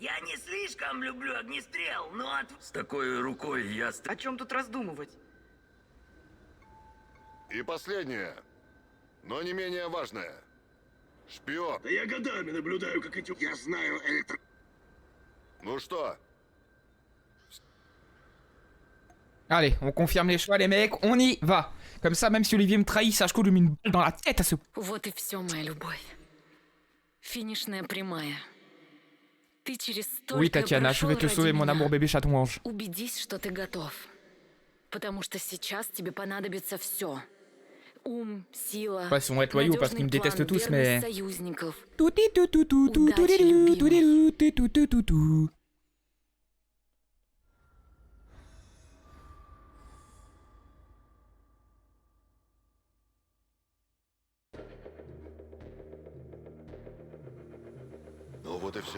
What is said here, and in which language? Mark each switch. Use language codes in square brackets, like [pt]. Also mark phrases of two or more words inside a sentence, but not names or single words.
[ru] Я не слишком люблю огнестрел, но С такой рукой я... О чем тут раздумывать? И последнее, но не менее важное. Шпион. Да я годами наблюдаю, как эти... Я знаю Ну что, [fr] allez, on confirme les choix les mecs, on y va. Comme ça, même si Olivier me trahit, sache que je lui mets une balle dans la tête à ce... [ru] Вот и все, моя любовь. Финишная прямая. Ты через столько [fr] Oui, Tatiana, je vais te [ru] прошёл [fr] sauver, [ru] ради [fr] mon [ru] меня. [fr] amour bébé chaton ange. [ru] Убедись, что ты готов. Потому что сейчас тебе понадобится все. Ум, сила, [fr] Ouais, ils vont être loyaux parce qu'ils me [ru] надёжный [fr] détestent [ru] план, [fr] tous, [ru] верность [fr] mais... [ru] союзников. Удачи, любимый. Ну вот и все.